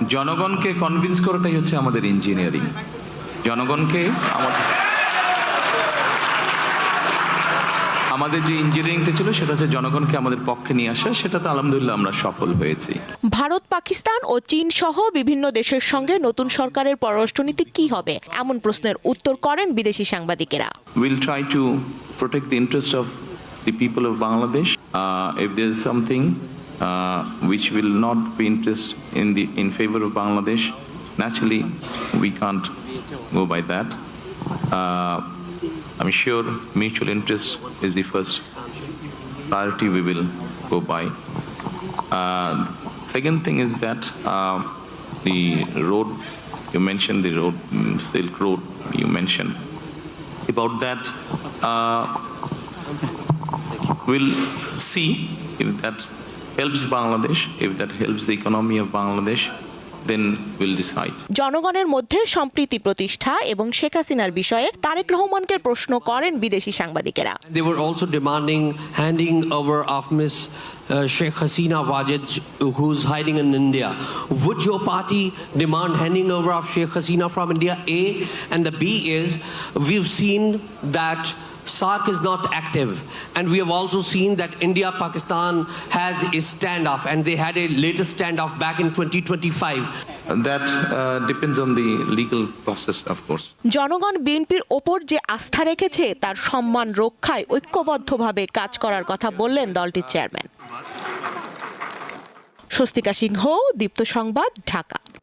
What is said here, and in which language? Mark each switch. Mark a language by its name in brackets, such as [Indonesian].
[Bangla] জনগণকে কনভিন্স করাটাই হচ্ছে আমাদের ইঞ্জিনিয়ারিং। জনগণকে আমাদের যে ইঞ্জিনিয়ারিংটা ছিল সেটা হচ্ছে জনগণকে আমাদের পক্ষে নিয়ে আসা। সেটাতে আলহামদুলিল্লাহ আমরা সফল হয়েছি। ভারত, পাকিস্তান ও চীন সহ বিভিন্ন দেশের সঙ্গে নতুন সরকারের পররাষ্ট্রনীতি কি হবে, এমন প্রশ্নের উত্তর করেন বিদেশি সাংবাদিকেরা। [English] We'll try to protect the interest of the people of Bangladesh. If there is something which will not be in favor of Bangladesh, naturally we can't go by that. I'm sure mutual interest is the first priority we will go by. Second thing is that the road, you mentioned the road, Silk Road, you mentioned. About that, we'll see if that helps Bangladesh, if that helps the economy of Bangladesh, then we'll decide. [Bangla] জনগণের মধ্যে সম্প্রীতি প্রতিষ্ঠা এবং শেখ হাসিনার বিষয়ে তারেক রহমানকে প্রশ্ন করেন বিদেশি সাংবাদিকেরা। [English] They were also demanding handing over of Miss Sheikh Hasina Wajid, who's hiding in India. Would your party demand handing over of Sheikh Hasina from India? A, and the B is, we've seen that SARC is not active, and we have also seen that India-Pakistan has a standoff, and they had a latest standoff back in 2025. That depends on the legal process, of course. [Bangla] জনগণ বিএনপির ওপর যে আস্থা রেখেছে তার সম্মান রক্ষায় ঐক্যবদ্ধভাবে কাজ করার কথা বললেন দলটির চেয়ারম্যান। স্বস্তিকা সিংহ, দীপ্ত সংবাদ, ঢাকা।